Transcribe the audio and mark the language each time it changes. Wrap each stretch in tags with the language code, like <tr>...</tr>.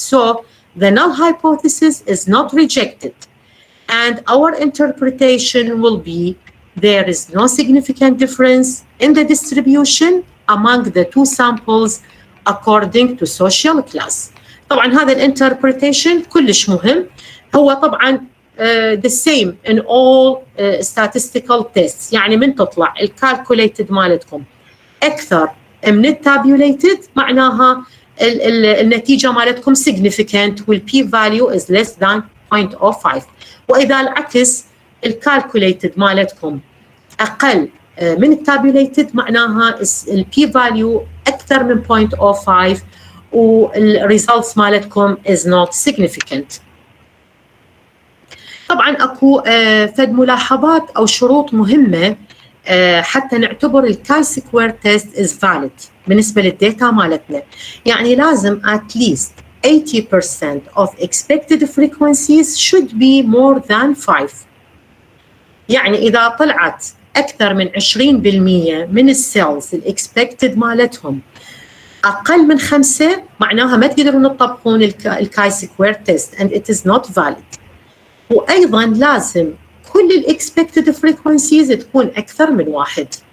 <en>So the null hypothesis is not rejected. And our interpretation will be there is no significant difference in the distribution among the two samples according to social class.</en> <ar>طبعا هذا الانتربريتيشن كلش مهم. هو طبعا</ar> <en>the same in all statistical tests.</en> <ar>يعني من تطلع الكالكوليتد مالتكم اكثر من التابيوليتد معناها النتيجه مالتكم significant والبي فاليو</ar> <en>is less than 0.05.</en> <ar>واذا العكس الكالكوليتد مالتكم اقل من التابيوليتد معناها البي فاليو اكثر من 0.05 والريزلتس مالتكم</ar> <en>is not significant.</en> <ar>طبعا اكو فد ملاحظات او شروط مهمه حتى نعتبر الكاي سكوير تيست</ar> <en>is valid</en> <ar>بالنسبه للداتا مالتنا. يعني لازم</ar> <en>at least 80% of expected frequencies should be more than 5.</en> <ar>يعني اذا طلعت اكثر من 20% من السيلز الاكسبكتد مالتهم اقل من 5 معناها ما تقدرون تطبقون الكاي سكوير تيست</ar> <en>and it is not valid.</en> <ar>وايضا لازم كل الاكسبكتد فريكونسيز تكون اكثر من 1.</ar>